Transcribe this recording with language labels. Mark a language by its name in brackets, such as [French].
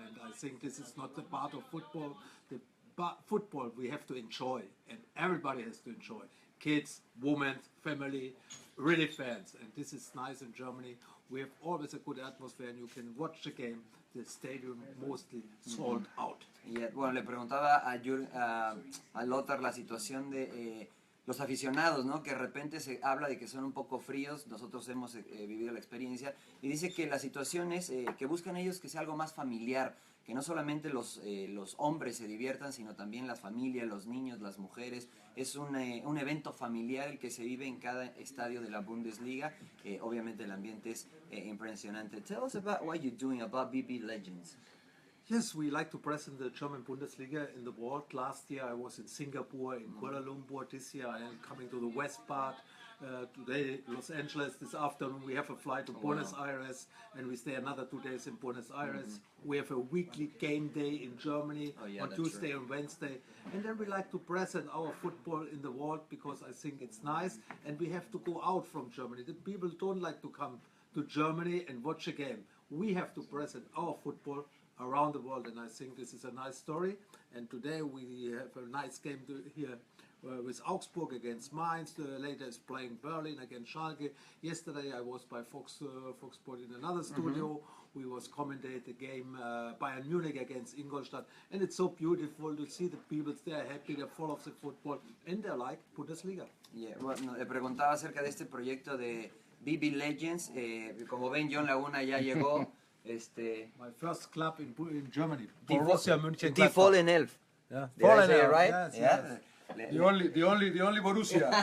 [English] And I think this is not the part of football. The football we have to enjoy, and everybody has to enjoy. Kids, women, family, really fans. And this is nice in Germany. We have always a good atmosphere, and you can watch the game. The stadium mostly sold out. [Spanish] Y bueno, le preguntaba a Lothar la situación de los aficionados, ¿no? Que de repente se habla de que son un poco fríos. Nosotros hemos vivido la experiencia, y dice que la situación es que buscan ellos que sea algo más familiar, que no solamente los hombres se diviertan, sino también las familias, los niños, las mujeres. Es un evento familiar el que se vive en cada estadio de la Bundesliga. Obviamente el ambiente es impresionante. [English] Tell us about what you're doing about BB Legends. Yes, we like to present the German Bundesliga in the world. Last year I was in Singapore, in Kuala Lumpur. This year I am coming to the west part. Today, Los Angeles. This afternoon we have a flight to Buenos Aires, and we stay another 2 days in Buenos Aires. We have a weekly game day in Germany on Tuesday and Wednesday. And then we like to present our football in the world, because I think it's nice, and we have to go out from Germany. The people don't like to come to Germany and watch a game. We have to present our football around the world, and I think this is a nice story. And today we have a nice game here with Augsburg against Mainz. Later is playing Berlin against Schalke. Yesterday I was by Fox Sport in another studio. We was commentate the game Bayern Munich against Ingolstadt, and it's so beautiful to see the people. They're happy, they're full of the football, and they like Bundesliga. [Spanish] Yeah, bueno, le preguntaba acerca de este proyecto de BB Legends. Como ven, John Laguna ya llegó. [English] My first club in Germany, Borussia Mönchengladbach. The Fallen Elf. Yeah. Did I say it right? Yes, Yeah. yes. The only Borussia.